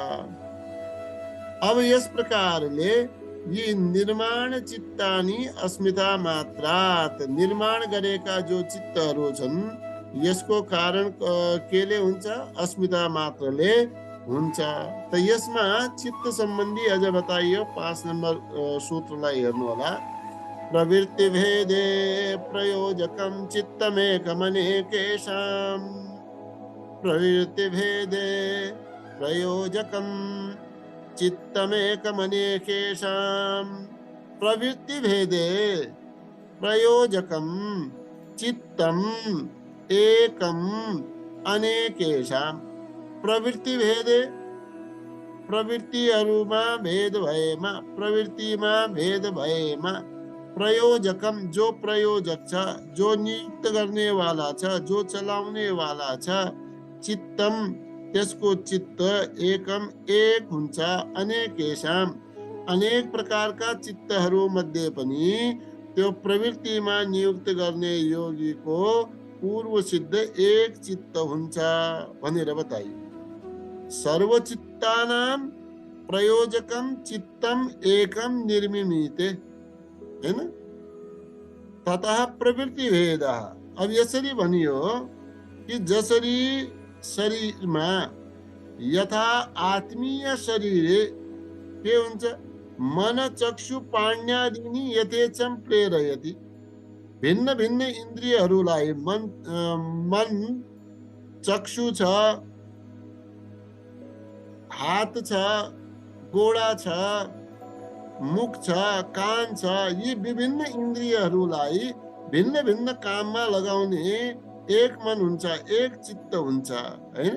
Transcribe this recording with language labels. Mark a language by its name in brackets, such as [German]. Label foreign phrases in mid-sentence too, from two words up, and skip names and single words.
[Nepali] अब यस प्रकारले यी [Sanskrit] निर्माण चित्तानि अस्मिता मात्रात, [Nepali] निर्माण गरेका जो चित्तहरू छन् यसको कारण केले हुन्छ? अस्मिता मात्रले हुन्छ। त यसमा चित्त सम्बन्धी अझ बताइयो। 5 नम्बर सूत्रलाई हेर्नु होला। [Sanskrit] प्रवृत्ति भेदे प्रयोजकम चित्तमेकमनेकेषां, प्रवृत्ति भेदे प्रयोजकम चित्तमेकमनेकेषां, प्रवृत्ति भेदे प्रयोजकम चित्तम एकम अनेकेषां। प्रवृत्ति भेदे, [Nepali] प्रवृत्तिहरूमा भेद भएमा, प्रवृत्तिमा भेद भएमा, प्रयोजकम जो प्रयोजक छ, जो नियुक्त गर्ने वाला छ, जो चलाउने वाला छ, चित्तम त्यसको चित्त एकम एक हुन्छ, अनेकेषां अनेक प्रकारका चित्तहरू मध्ये पनि त्यो प्रवृत्तिमा नियुक्त गर्ने योगीको पूर्व सिद्ध एक चित्त हुन्छ भनेर बताइयो। [Sanskrit] सर्वचित्तानां प्रयोजकम चित्तम एकम निर्मिमीते, हैन? ततः प्रवृत्ति भेदः। [Nepali] अब यसरी भनियो कि जसरी शरीरमा [Sanskrit] यथा आत्मीय शरीरे [Nepali] के हुन्छ? [Sanskrit] मन चक्षु पाण्यादिनी यथेच्छं प्रेरयति। [Nepali] भिन्न भिन्न इन्द्रियहरूलाई मन चक्षु छ, हात छ, गोडा छ, मुख छ, कान छ, यी विभिन्न इन्द्रियहरूलाई भिन्न भिन्न काममा लगाउने एक मन हुन्छ, एक चित्त हुन्छ, हैन?